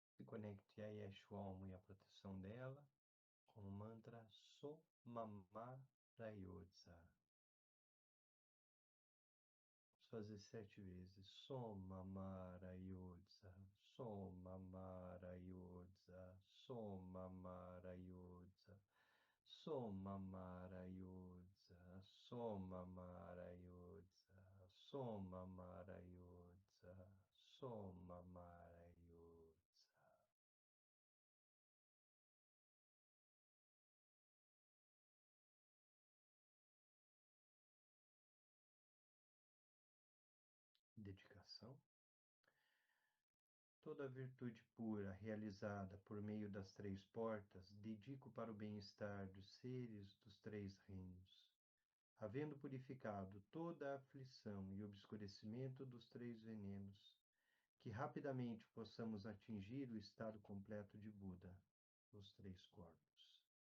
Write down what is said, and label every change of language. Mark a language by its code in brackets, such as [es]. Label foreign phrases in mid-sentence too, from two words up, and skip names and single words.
[pt] conecte a Yeshua e a proteção dela com o mantra Somama Rayodza. Vamos fazer 7 vezes. Somama Rayodza, Somama Rayodza, Somama Rayodza, Somama Rayodza, Somama Rayodza, Somama Rayodza, Somama Rayodza. Dedicação. Toda virtude pura realizada por meio das 3 portas, dedico para o bem-estar dos seres dos 3 reinos, havendo purificado toda a aflição e obscurecimento dos 3 venenos, que rapidamente possamos atingir o estado completo de Buda, os 3 corpos.